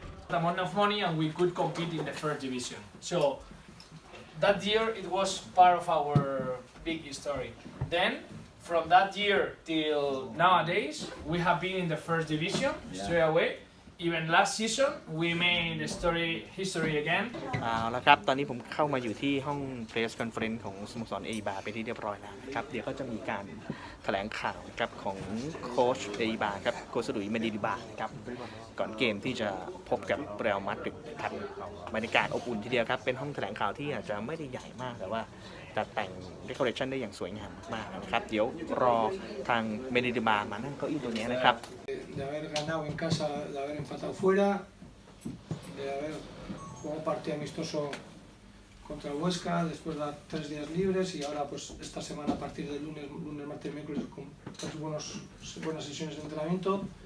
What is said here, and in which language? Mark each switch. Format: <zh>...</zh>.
<en>Amount of money and we could compete in the first division. So that year it was part of our big story. Then from that year till nowadays we have been in the first division straight away. Even last season we made history again.</en> <th>เอาละครับตอนนี้ผมเข้ามาอยู่ที่ห้อง press conference ของสโมสรเอบาเป็นที่เรียบร้อยแล้วนะครับเดี๋ยวก็จะมีการแถลงข่าวครับของโค้ชเอบาครับโค้ชดุยเมดิลิบาครับก่อนเกมที่จะพบกับเรอัลมาดริดครับบรรยากาศอบอุ่นทีเดียวครับเป็นห้องแถลงข่าวที่อาจจะไม่ได้ใหญ่มากแต่ว่าจัดแต่ง decoration ได้อย่างสวยงามมากๆนะครับเดี๋ยวรอทางเมดิลิบามานั่งเก้าอี้ตัวนี้นะครับ</th> <es>de haber ganado en casa, de haber empatado fuera, de haber jugado un partido amistoso contra el Huesca, después de 3 días libres y ahora pues esta semana a partir del lunes, martes, miércoles con buenas sesiones de entrenamiento.</es>